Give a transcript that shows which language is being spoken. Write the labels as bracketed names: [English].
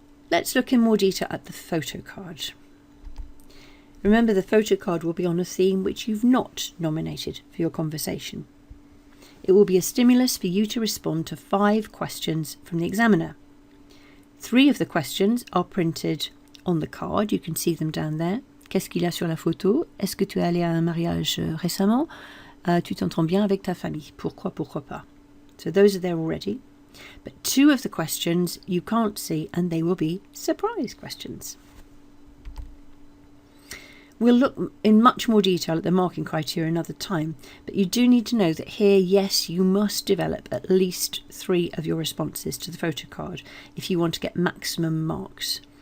[English] Let's look in more detail at the photo card. Remember, the photo card will be on a theme which you've not nominated for your conversation. It will be a stimulus for you to respond to 5 questions from the examiner. 3 of the questions are printed on the card. You can see them down there. [French] Qu'est-ce qu'il y a sur la photo? Est-ce que tu es allé à un mariage récemment? Tu t'entends bien avec ta famille? Pourquoi pas? [English] So those are there already. But 2 of the questions you can't see, and they will be surprise questions. We'll look in much more detail at the marking criteria another time, but you do need to know that here, yes, you must develop at least 3 of your responses to the photo card if you want to get maximum marks.